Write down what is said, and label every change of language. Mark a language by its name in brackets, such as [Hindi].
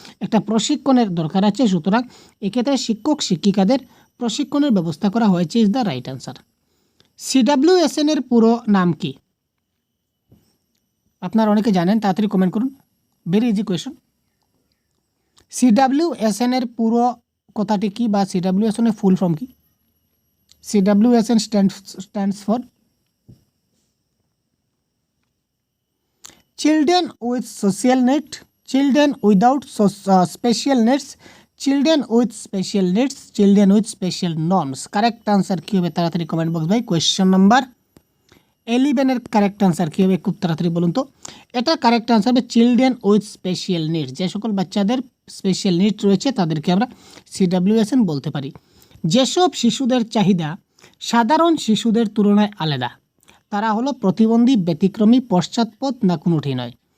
[Bangla] একটা প্রশিক্ষণের দরকার আছে। সুতরাং এক্ষেত্রে শিক্ষক শিক্ষিকাদের প্রশিক্ষণের ব্যবস্থা করা হয়েছে [English] Is the right answer. [Bangla] CWSN এর পুরো নাম কি? আপনারা অনেকে জানেন, তাড়াতাড়ি কমেন্ট করুন। [English] Very easy question. [Bangla] CWSN এর পুরো কথাটি কি বা CWSN এর ফুল ফর্ম কি? [English] CWSN stands for Children with Social Needs, Children without Special Needs, Children with Special Needs, Children with Special Norms. [Bangla] Correct answer কী হবে? তাড়াতাড়ি কমেন্ট বক্স ভাই। কোয়েশ্চেন নাম্বার 11 এর কারেক্ট আনসার কী হবে? খুব তাড়াতাড়ি বলুন তো। এটা কারেক্ট আনসার হবে চিলড্রেন উইথ স্পেশাল নিডস। যে সকল বাচ্চাদের স্পেশাল নিডস রয়েছে তাদেরকে আমরা CWSN বলতে পারি। যেসব শিশুদের চাহিদা সাধারণ শিশুদের তুলনায় আলাদা, তারা হলো প্রতিবন্ধী, ব্যতিক্রমী, পশ্চাৎপদ না কোনোটি নয়।